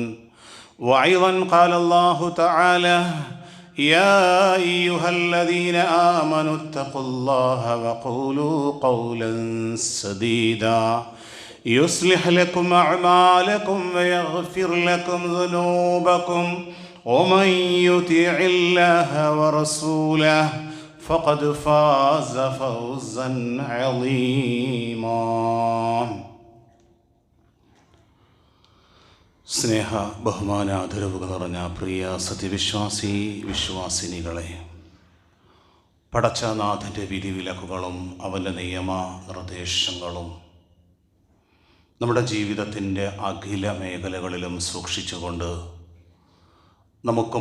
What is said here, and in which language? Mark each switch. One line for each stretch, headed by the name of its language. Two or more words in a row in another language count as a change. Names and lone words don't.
Arabic: وأيضا قال الله تعالى: يا أيها الذين آمنوا اتقوا الله وقولوا قولا سديدا يصلح لكم أعمالكم ويغفر لكم ذنوبكم ومن يطع الله ورسوله فقد فاز فوزا عظيما.
Malayalam: സ്നേഹ ബഹുമാന ആദരവുകൾ നിറഞ്ഞ പ്രിയ സത്യവിശ്വാസി വിശ്വാസിനികളെ, പടച്ചനാഥൻ്റെ വിധിവിലക്കുകളും അവൻ്റെ നിയമ നിർദ്ദേശങ്ങളും നമ്മുടെ ജീവിതത്തിൻ്റെ അഖില മേഖലകളിലും സൂക്ഷിച്ചുകൊണ്ട് നമുക്ക്